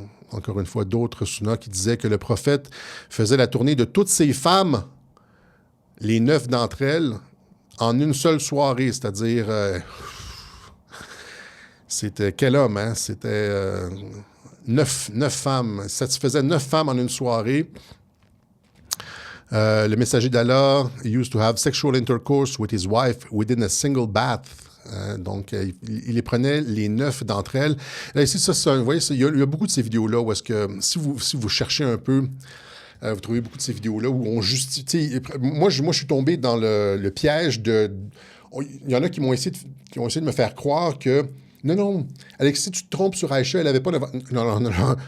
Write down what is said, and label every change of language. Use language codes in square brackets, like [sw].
[fr] encore une fois, d'autres sunnas qui disaient que le prophète faisait la tournée de toutes ses femmes, les 9 d'entre elles, en une seule soirée, c'est-à-dire... c'était quel homme, hein? C'était 9 femmes. Satisfaisait 9 femmes en une soirée. Le messager d'Allah [en] used to have sexual intercourse with his wife within a single bath. [fr] Donc, il les prenait, les 9 d'entre elles. Là, ici, vous voyez, il y a beaucoup de ces vidéos-là où est-ce que, si vous cherchez un peu, vous trouvez beaucoup de ces vidéos-là où on justifie... Moi, je suis tombé dans le piège de... Il y en a qui ont essayé de me faire croire que non, Alexis, tu te trompes sur Aïcha, elle n'avait pas... Non.